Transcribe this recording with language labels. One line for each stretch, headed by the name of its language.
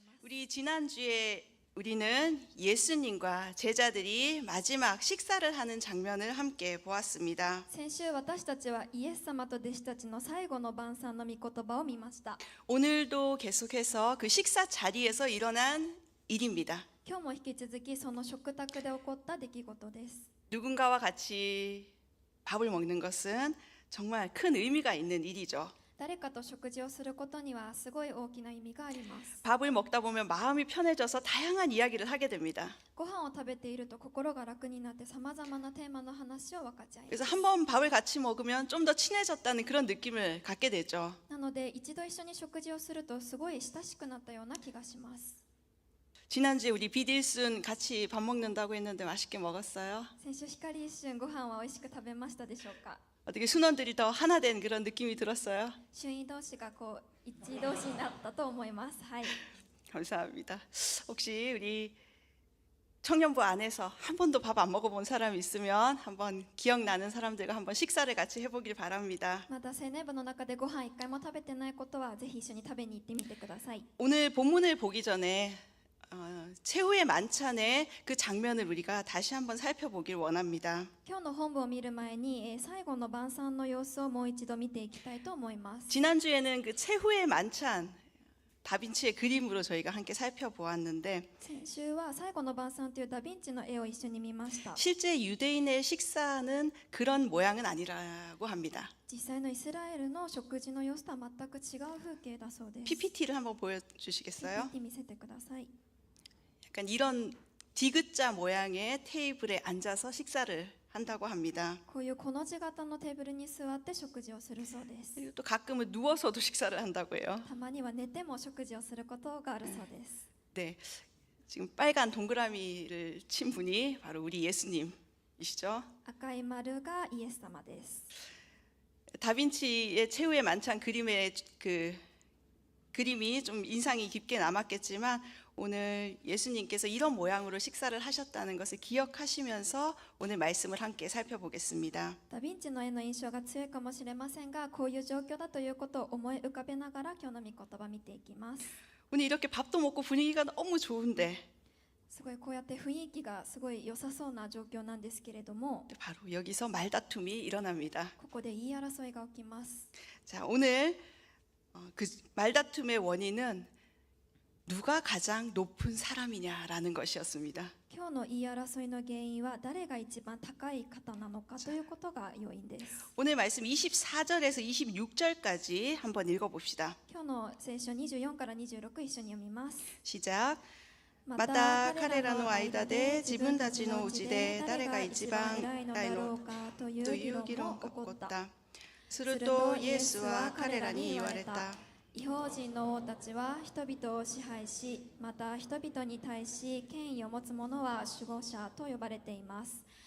Korean: 우리 지난주에 우리는 예수님과 제자들이 마지막 식사를 하는 장면을 함께 보았습니다.
Japanese: 先週私たちはイエス様と弟子たちの最後の晩餐の御言葉を見ました。
Korean: 오늘도 계속해서 그 식사 자리에서 일어난 일입니다.
Japanese: 今日も引き続きその食卓で起こった出来事です。
Korean: 누군가와 같이 밥을 먹는 것은 정말 큰 의미가 있는 일이죠.
Japanese: 誰かと食事をすることにはすごい大きな意味があります。
Korean: 밥을 먹다 보면 마음이 편해져서 다양한 이야기를 하게 됩니다.
Japanese: ご飯を食べていると心が楽になってさまざまなテーマの話を分かち合います。
Korean: 그래서 한번 밥을 같이 먹으면 좀 더 친해졌다는 그런 느낌을 갖게 되죠.
Japanese: なので一度一緒に食事をするとすごい親しくなったような気がします。
Korean: 지난주에 우리 비딜순 같이 밥 먹는다고 했는데 맛있게 먹었어요?
Japanese: 先週光一瞬ご飯は美味しく食べましたでしょうか。
Korean: 어떻게 순원들이 더 하나 된 그런 느낌이 들었어요?
Japanese: 旬位同士がこう一致同士になったと思います。はい。
Korean: 감사합니다. 혹시 우리 청년부 안에서 한 번도 밥 안 먹어본 사람이 있으면 한번 기억나는 사람들과 한번 식사를 같이 해보길 바랍니다.
Japanese: また青年部の中でご飯一回も食べてないことはぜひ一緒に食べに行ってみてください。
Korean: 오늘 본문을 보기 전에 최후의 만찬의 그 장면을 우리가 다시 한번 살펴보길 원합니다.
Japanese: 今日の本文を見る前に最後の晩餐の様子をもう一度見ていきたいと思います。
Korean: 지난주에는 그 최후의 만찬 다빈치의 그림으로 저희가 함께 살펴보았는데
Japanese: 先週は最後の晩餐というダヴィンチの絵を一緒に見ました。
Korean: 실제 유대인의 식사는 그런 모양은 아니라고 합니다.
Japanese: 実際のイスラエルの食事の様子とは全く違う風景だそうです。
Korean: PPT를 한번 보여주시겠어요?
Japanese: PPT 見せてください。
Korean: 약간 이런 디귿자 모양의 테이블에 앉아서 식사를 한다고 합니다.
Japanese: こういうこの字型のテーブルに座って食事をするそうです。
Korean: 그리고 또 가끔은 누워서도 식사를 한다고 해요.
Japanese: たまには寝ても食事をすることがあるそうです。
Korean: 네, 지금 빨간 동그라미를 친 분이 바로 우리 예수님이시죠.
Japanese: 赤い丸がイエス様です。
Korean: 다빈치의 최후의 만찬 그림의 그 그림이 좀 인상이 깊게 남았겠지만 오늘 예수님께서 이런 모양으로 식사를 하셨다는 것을 기억하시면서 오늘 말씀을 함께 살펴보겠습니다.
Japanese: ダヴィンチの絵の印象が強いかもしれませんが、こういう状況だということを思い浮かべながら今日の御言葉を見ていきます。
Korean: 오늘 이렇게 밥도 먹고 분위기가 너무 좋은데
Japanese: すごいこうやって雰囲気がすごい良さそうな状況なんですけれども、
Korean: 바로 여기서 말다툼이 일어납니다.
Japanese: ここで言い争いが起きます。
Korean: 자, 오늘 그 말다툼의 원인은 누가 가장 높은 사람이냐라는 것이었습니다.
Japanese: 今日の言い争いの原因は誰が一番高い方なのかということが要因です。
Korean: 오늘 말씀 24절에서 26절까지 한번 읽어봅시다.
Japanese: 今日の聖書24から26一緒に読みます。
Korean: 시작.
Japanese: また彼らの間で自分たちのうちで誰が一番偉いのだろうかという議論が起こった。するとイエスは彼らに言われた。異邦人の王たちは人々を支配し、また人々に対し権威を持つ者は守護者と呼ばれています。